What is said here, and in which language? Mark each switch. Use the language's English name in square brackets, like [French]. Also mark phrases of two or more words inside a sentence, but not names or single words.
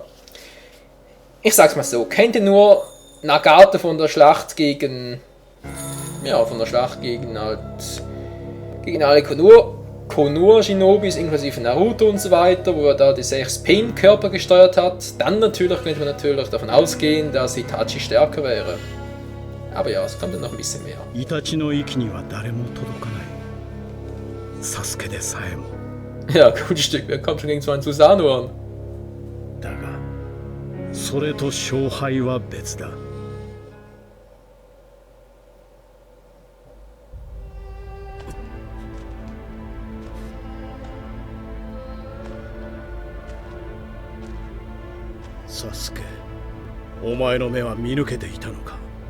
[German] Ich sag's mal so, kennt ihr nur Nagato von der Schlacht gegen, ja, von der Schlacht gegen halt, gegen alle Konoha-Shinobis inklusive Naruto und so weiter, wo er da die 6 Pain-Körper gesteuert hat, dann natürlich könnte man natürlich davon ausgehen, dass Itachi stärker wäre. Aber ja, es kommt dann noch ein bisschen mehr. Ja, gutes Stück, wer kommt schon gegen so einen Susanoo an? [Japanese] だがそれと勝敗は別だ サスケ、お前の目は見抜けていたのか